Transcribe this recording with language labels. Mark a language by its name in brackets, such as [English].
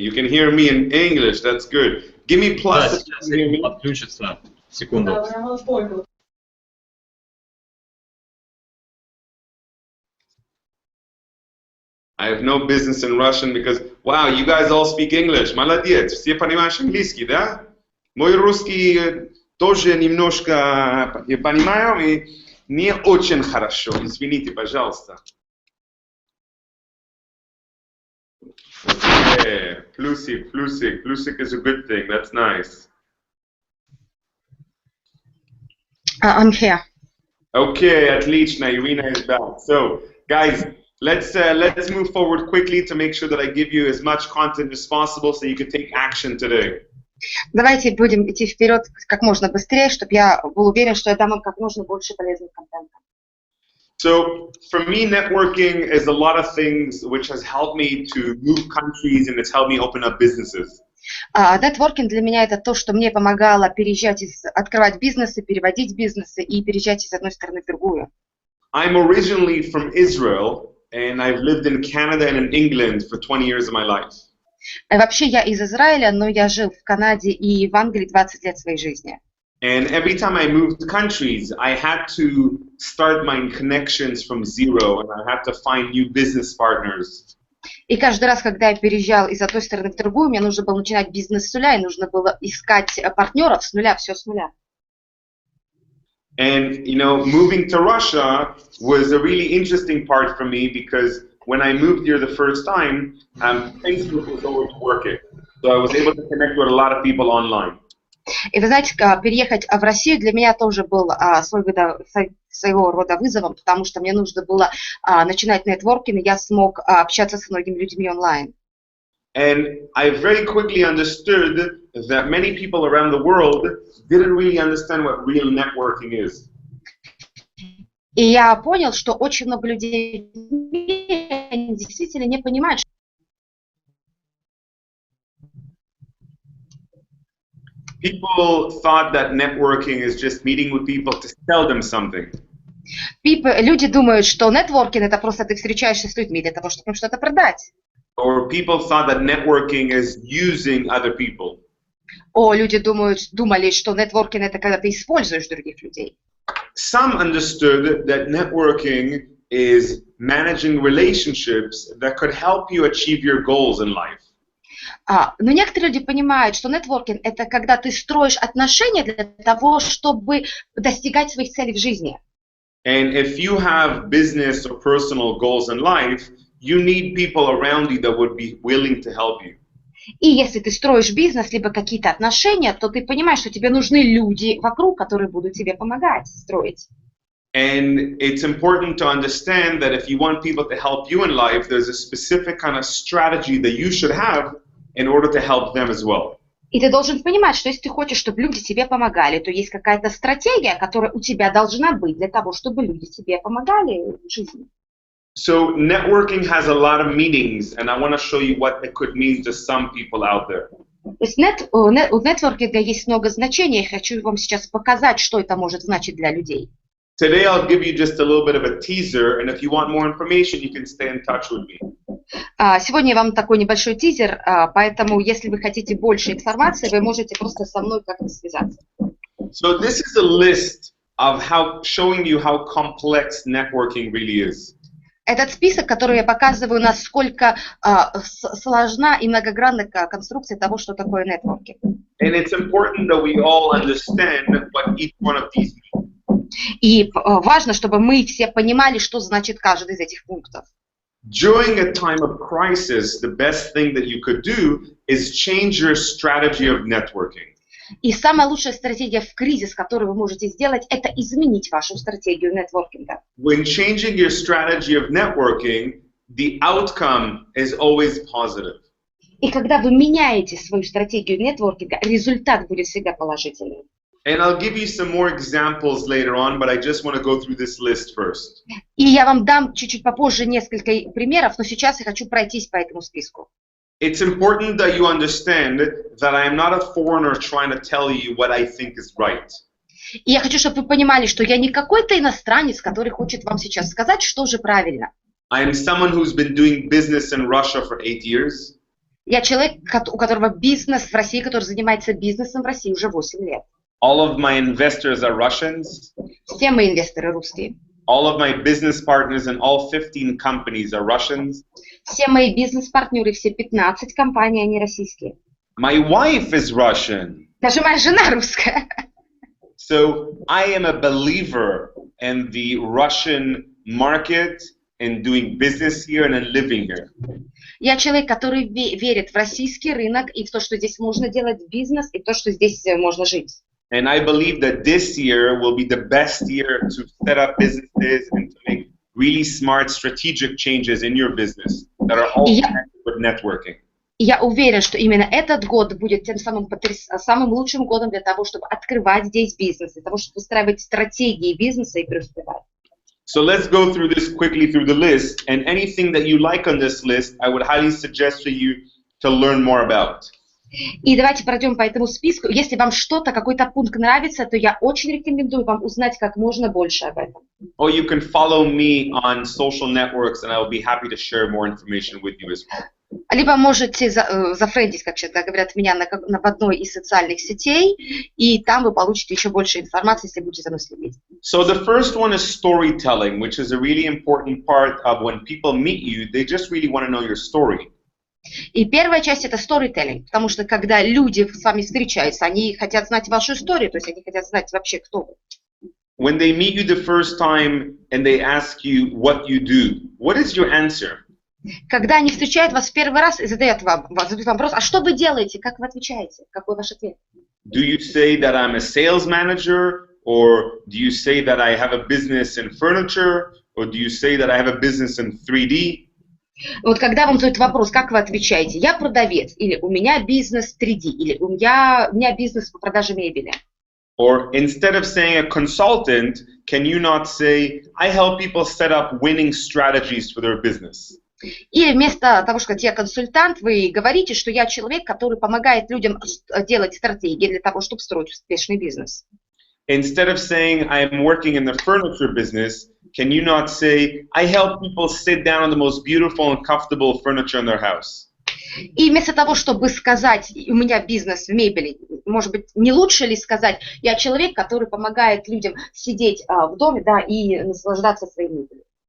[English] You can hear me in English. That's good. Give me plus if you can hear me. [Russian] Подключится. Секунду. [English] I have no business in Russian because, wow, you guys all speak English. [Russian] Молодец. Все понимаешь английский, да? Мой русский тоже немножко понимаю и не очень хорошо. Извините, пожалуйста. [English] Yeah, plusik, plusik. Plusik is a good thing. That's nice. I'm here. Okay, [Russian] отлично. [English] Irina is back. So, guys, let's move forward quickly to make sure that I give you as much content as possible so you can take action today. [Russian] Давайте будем идти вперед как можно быстрее, чтобы я был уверен, что я дам вам как можно больше полезных контента. [English] So, for me, networking is a lot of things which has helped me to move countries and it's helped me open up businesses. [Russian] Нетворкинг для меня это то, что мне помогало открывать бизнесы, переводить бизнесы и переезжать из одной страны в другую. [English] I'm originally from Israel and I've lived in Canada and in England for 20 years of my life. [Russian] Вообще я из Израиля, но я жил в Канаде и в Англии 20 лет своей жизни. [English] And every time I moved countries, I had to start my connections from zero and I had to find new business partners. [Russian] И каждый раз, когда я переезжал из одной страны в другую, мне нужно было начинать бизнес с нуля, и нужно было искать партнеров с нуля, все с нуля. [English] And, you know, moving to Russia was a really interesting part for me because when I moved here the first time, Facebook was always working. So I was able to connect with a lot of people online. [Russian] И вы знаете, переехать в Россию для меня тоже был своего рода вызовом, потому что мне нужно было начинать нетворкинг, и я смог общаться с многими людьми онлайн. [English] And I very quickly understood that many people around the world didn't really understand what real networking is. [Russian] И я понял, что очень много людей в мире они действительно не понимают, что [English] People thought that networking is just meeting with people to sell them something. [Russian] Люди думают, что нетворкинг это просто ты встречаешься с людьми для того, чтобы им что-то продать. [English] Or people thought that networking is using other people. [Russian] Люди думали, что нетворкинг это когда ты используешь других людей. [English] Some understood that networking is managing relationships that could help you achieve your goals in life. [Russian] Но некоторые люди понимают, что нетворкинг это когда ты строишь отношения для того, чтобы достигать своих целей в жизни. [English] And if you have business or personal goals in life, you need people around you that would be willing to help you. [Russian] И если ты строишь бизнес, либо какие-то отношения, то ты понимаешь, что тебе нужны люди вокруг, которые будут тебе помогать строить. [English] And it's important to understand that if you want people to help you in life, there's a specific kind of strategy that you should have in order to help them as well. [Russian] И ты должен понимать, что если ты хочешь, чтобы люди тебе помогали, то есть какая-то стратегия, которая у тебя должна быть для того, чтобы люди тебе помогали в жизни. [English] So networking has a lot of meanings, and I want to show you what it could mean to some people out there. [Russian] То есть у нетворкинга есть много значений, я хочу вам сейчас показать, что это может значить для людей. [English] Today I'll give you just a little bit of a teaser, and if you want more information, you can stay in touch with me. [Russian] Сегодня я вам такой небольшой тизер, поэтому если вы хотите больше информации, вы можете просто со мной как-то связаться. [English] So this is a list of showing you how complex networking really is. [Russian] Этот список, который я показываю, насколько сложна и многогранна конструкция того, что такое нетворкинг. [English] And it's important that we all understand what each one of these means. [Russian] И важно, чтобы мы все понимали, что значит каждый из этих пунктов. [English] During a time of crisis, the best thing that you could do is change your strategy of networking. [Russian] И самая лучшая стратегия в кризис, которую вы можете сделать, это изменить вашу стратегию нетворкинга. [English] When changing your strategy of networking, the outcome is always positive. [Russian] И когда вы меняете свою стратегию нетворкинга, результат будет всегда положительным. [English] And I'll give you some more examples later on, but I just want to go through this list first. [Russian] И я вам дам чуть-чуть попозже несколько примеров, но сейчас я хочу пройтись по этому списку. [English] It's important that you understand that I am not a foreigner trying to tell you what I think is right. [Russian] И я хочу, чтобы вы понимали, что я не какой-то иностранец, который хочет вам сейчас сказать, что же правильно. [English] I am someone who's been doing business in Russia for 8 years. [Russian] Я человек, у которого бизнес в России, который занимается бизнесом в России уже 8 лет. [English] All of my investors are Russians. [Russian] Все мои инвесторы русские. [English] All of my business partners in all 15 companies are Russians. [Russian] Все мои бизнес-партнеры, все 15 компаний, они российские. [English] My wife is Russian. [Russian] Даже моя жена русская. [English] So I am a believer in the Russian market and doing business here and living here. [Russian] Я человек, который верит в российский рынок и в то, что здесь можно делать бизнес, и в то, что здесь можно жить. [English] And I believe that this year will be the best year to set up businesses and to make really smart strategic changes in your business that are all connected with networking. [Russian] Я уверен, что именно этот год будет тем самым лучшим годом для того, чтобы открывать здесь бизнес, для того, чтобы выстраивать стратегии бизнеса и преуспевать. [English] So let's go through this quickly through the list, and anything that you like on this list, I would highly suggest for you to learn more about. [Russian] И давайте пройдем по этому списку. Если вам что-то, какой-то пункт нравится, то я очень рекомендую вам узнать как можно больше об этом. [English] Or you can follow me on social networks, and I will be happy to share more information with you as well. [Russian] Либо можете зафрендить, как всегда говорят, меня в одной из социальных сетей, и там вы получите еще больше информации, если будете за мной следить. [English] So the first one is storytelling, which is a really important part of when people meet you, they just really want to know your story. [Russian] И первая часть – это storytelling, потому что когда люди с вами встречаются, они хотят знать вашу историю, то есть они хотят знать вообще, кто вы. [English] When they meet you the first time and they ask you what you do, what is your answer? [Russian] Когда они встречают вас в первый раз и задают вам вопрос, а что вы делаете, как вы отвечаете, какой ваш ответ? [English] Do you say that I'm a sales manager, or do you say that I have a business in furniture, or do you say that I have a business in 3D? [Russian] Вот когда вам задают вопрос, как вы отвечаете, я продавец, или у меня бизнес 3D, или у меня бизнес по продаже мебели. [English] Or instead of saying a consultant, can you not say, I help people set up winning strategies for their business? [Russian] Или вместо того, что сказать, я консультант, вы говорите, что я человек, который помогает людям делать стратегии для того, чтобы строить успешный бизнес. [English] Instead of saying, I'm working in the furniture business, can you not say, I help people sit down on the most beautiful and comfortable furniture in their house? [Russian] И вместо того, чтобы сказать, у меня бизнес в мебели, может быть, не лучше ли сказать, я человек, который помогает людям сидеть в доме, да, и наслаждаться своей мебелью.